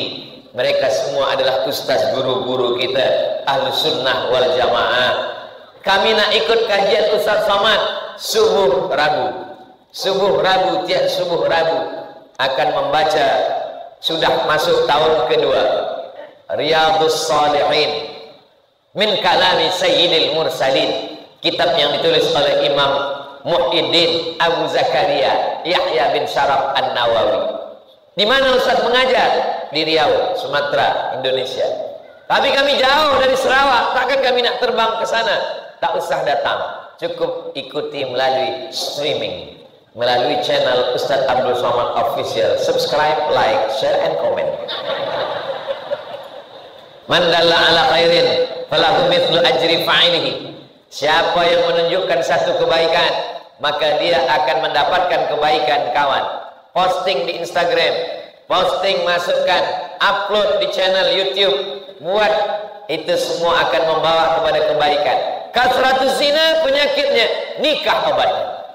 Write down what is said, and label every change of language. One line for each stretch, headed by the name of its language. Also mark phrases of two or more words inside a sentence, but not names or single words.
Malay: Mereka semua adalah ustaz guru-guru kita, ahlus sunnah wal jamaah. Kami nak ikut kajian Ustaz Somad subuh Rabu. Subuh Rabu, tiap subuh Rabu akan membaca, sudah masuk tahun kedua, Riyadhus Shalihin min kalami Sayyidil Mursalin, kitab yang ditulis oleh Imam Muhyiddin Abu Zakaria Yahya bin Syaraf An-Nawawi. Di mana Ustaz mengajar? Di Riau, Sumatera, Indonesia. Tapi kami jauh dari Sarawak, takkan kami nak terbang ke sana. Tak usah datang, cukup ikuti melalui streaming, melalui channel Ustaz Abdul Somad Official.
English: Subscribe, like, share, and comment.
Arabic: من دل على خير فله مثل أجر فاعله.
Malay: Siapa yang menunjukkan satu kebaikan, maka dia akan mendapatkan kebaikan kawan. Posting di Instagram, posting, masukkan, upload di channel YouTube, buat, itu semua akan membawa kepada kebaikan.
Arabic: كثرة الزنا
Malay: penyakitnya, nikah obatnya.